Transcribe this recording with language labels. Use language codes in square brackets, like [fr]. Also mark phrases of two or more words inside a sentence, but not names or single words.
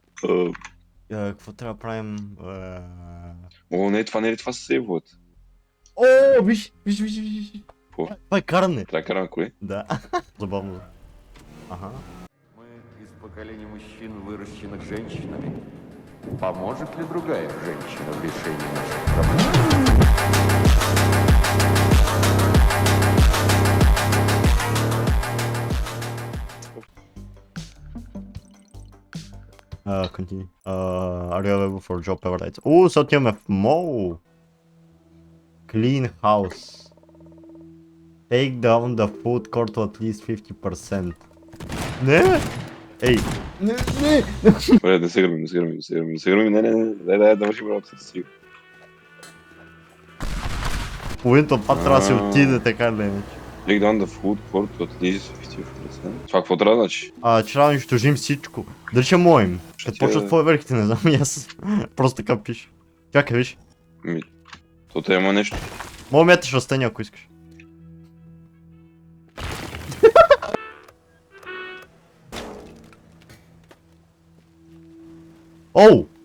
[bg] Какво трябва да правим? О, не е ли това със сейвът? О, виж. Какво? Това е каране. Трябва да караме коли? Да. Забавно. Ага. [ru] Мы из поколения мужчин, выращенных женщинами. Поможет ли другая женщина в решении наших проблем? [en] Continue. Are you available for job ever lights? [bg] О, сега отиваме в мол. [en] Clean house. Take down the food court to at least 50%. [bg] Не, бе. Ей. Не. Добре, не се гърмим. Не. Дай да вършим работата си. Половината от това трябва да се отиде, така или иначе. [en] Take down the food court to at least 50%. [bg] Това какво трябва да значи? Че трябва да унищожим всичко. Дали ще моим? Като почват фойверките, не знам, и аз просто така пиша. Чакай, виж. То има нещо. Мога меташ растения, ако искаш. Оу!